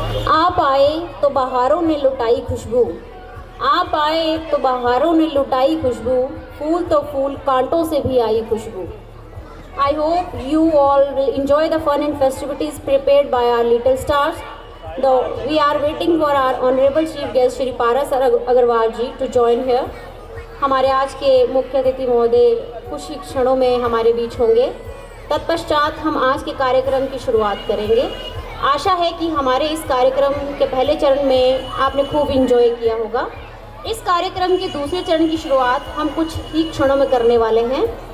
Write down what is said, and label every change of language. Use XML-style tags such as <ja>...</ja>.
<hi>आप आए तो बहारों ने लुटाई खुशबू, आप आए तो बहारों ने लुटाई खुशबू, फूल तो फूल कांटों से भी आई खुशबू।</hi> <en>I hope you all will enjoy the fun and festivities prepared by our little stars. Though we are waiting for our honorable chief guest Shri Paras Agarwal ji to join here.</en> <hi>हमारे आज के मुख्य अतिथि महोदय कुछ ही क्षणों में हमारे बीच होंगे। तत्पश्चात हम आज के कार्यक्रम की शुरुआत करेंगे। आशा है कि हमारे इस कार्यक्रम के पहले चरण में आपने खूब एंजॉय किया होगा। इस कार्यक्रम के दूसरे चरण की शुरुआत हम कुछ ही क्षणों में करने वाले हैं।</hi>